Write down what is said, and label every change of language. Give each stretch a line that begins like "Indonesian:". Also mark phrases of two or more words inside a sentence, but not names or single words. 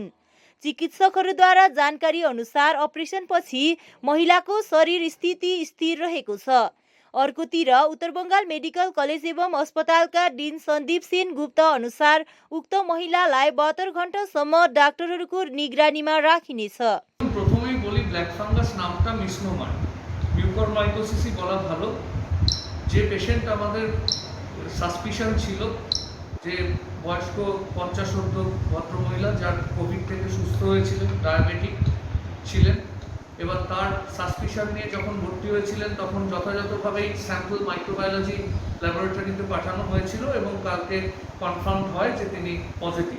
Nepali: चिकित्सकहरूद्वारा जानकारी अनुसार अपरेसन पछि महिलाको शरीर स्थिति स्थिर रहेको छ। अर्कोतिर उत्तर बंगाल मेडिकल कलेज एवं अस्पतालका डिन सन्दीप सेन गुप्ता अनुसार उक्त महिलालाई 72 घण्टासम्म डाक्टरहरूको निगरानीमा राखिनेछ।
Bangla: प्रथमेই বলি
English: black fungus
Bangla: নামটা মিসনোমার, মিউকরমাইকোসিসই বলা ভালো। যে পেশেন্ট আমাদের সাসপিশন ছিল যে বয়স্ক 50 ভদ্রমহিলা যার কোভিড থেকে সুস্থ হয়েছিলেন, ডায়াবেটিক ছিলেন, এবার তার সাসপিশন নিয়ে যখন ভর্তি হয়েছিলেন তখন যথাযথভাবেই
English: sample microbiology
Bangla: ল্যাবরেটরিতে পাঠানো হয়েছিল এবং কালকে কনফার্ম হয় যে তিনি পজিটিভ।